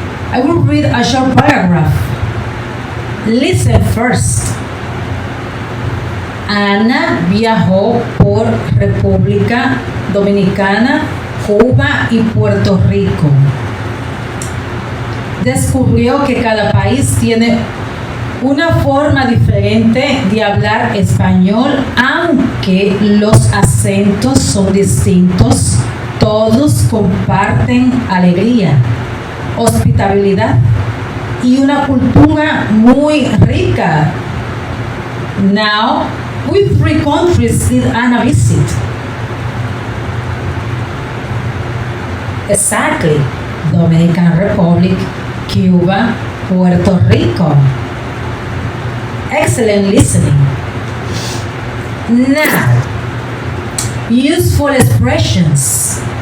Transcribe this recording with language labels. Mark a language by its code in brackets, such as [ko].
[en] I will read a short paragraph. Listen first. [es] Ana viajó por República Dominicana, Cuba y Puerto Rico. Descubrió que cada país tiene una forma diferente de hablar español, aunque los acentos son distintos. Todos comparten alegría, hospitalidad y una cultura muy rica. [en] Now, which 3 countries did Anna visit? Exactly. Dominican Republic, Cuba, Puerto Rico. Excellent listening. Now, useful expressions.